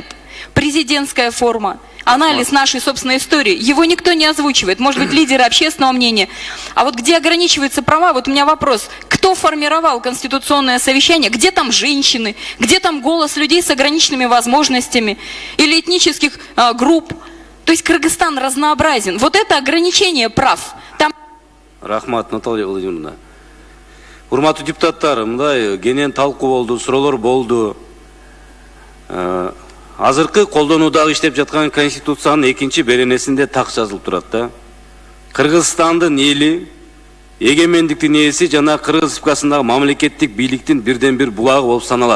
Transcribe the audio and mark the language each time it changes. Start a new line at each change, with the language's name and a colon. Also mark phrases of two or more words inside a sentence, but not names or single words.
Russian: Президентская форма, анализ нашей собственной истории, его никто не озвучивает, может быть, лидеры общественного мнения. А вот где ограничиваются права, вот у меня вопрос, кто формировал конституционное совещание, где там женщины, где там голос людей с ограниченными возможностями или этнических групп. То есть Кыргызстан разнообразен. Вот это ограничение прав. Там...
Kyrgyz: Рахмат, Наталья Владимировна. Урматтуу депутаттар, мындай кенен талкуу болду, суроолор болду. Азыркы колдонуудагы иштеп жаткан Конституциянын 2-чи беренесинде так жазылып турат да. Кыргызстандын эли эгемендиктин ээси жана Кыргыз Республикасындагы мамлекеттик бийликтин бирден бир булагы болуп саналат.